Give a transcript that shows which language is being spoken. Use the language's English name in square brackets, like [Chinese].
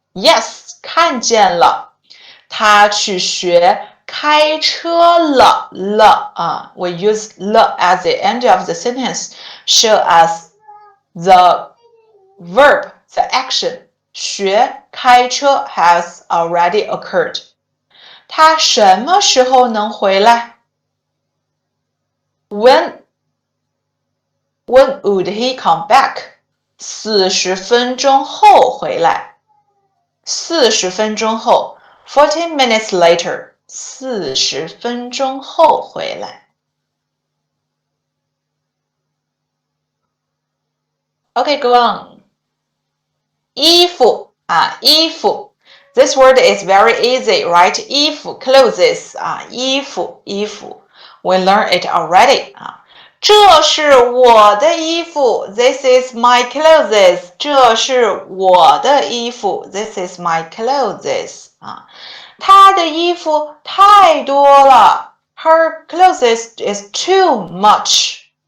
[English] Yes, [Chinese] 看见了。他去学开车了 [English] we use 了 at the end of the sentence show us the verb, the action [Chinese] 学开车 [English] has already occurred. [Chinese] 他什么时候能回来 [English] when would he come back? [Chinese] 40分钟后回来40分钟后 [English] 40 minutes later [Chinese] 40分钟后回来 [English] Okay, go on. 衣服衣服 This word is very easy, right? 衣服 clothes 衣服 We learned it already [Chinese] 这是我的衣服 [English] This is my clothes 这是我的衣服 This is my clothes [Chinese] 她的衣服太多了 [English] Her clothes is too much